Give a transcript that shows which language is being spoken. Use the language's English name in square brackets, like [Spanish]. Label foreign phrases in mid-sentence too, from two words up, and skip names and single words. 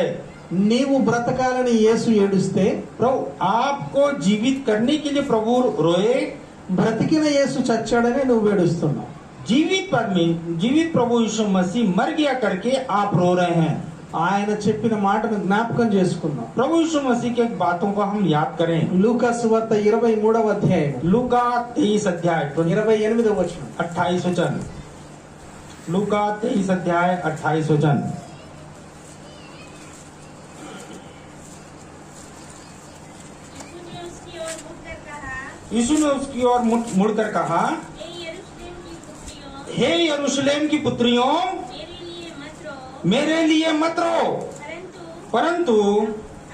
[Telugu] నీవు బ్రతకాలని యేసు ఏడుస్తే, [Hindi] प्रभु आपको जीवित करने के लिए प्रभु रोए, [Telugu] బ్రతికిన యేసు చచ్చాడని నువ్వు ఏడుస్తున్నావు. [Hindi] जीवित प्रभु यीशु मसीह मर गया करके आप रो रहे हैं। [Telugu] ఆయన చెప్పిన మాటను జ్ఞాపకం చేసుకుందాం. [Hindi] प्रभु यीशु मसीह के बातों को हम याद करें। [Telugu] లూకా సువార్త 23వ అధ్యాయం [Hindi] लूका 23 अध्याय [Telugu] 28వ వచనం. [Hindi] 28 वचन। लूका 23 अध्याय 28 वचन। यीशु ने उसकी ओर मुड़कर कहा, हे यरूशलेम की पुत्रियों, मेरे लिए मत रो, परंतु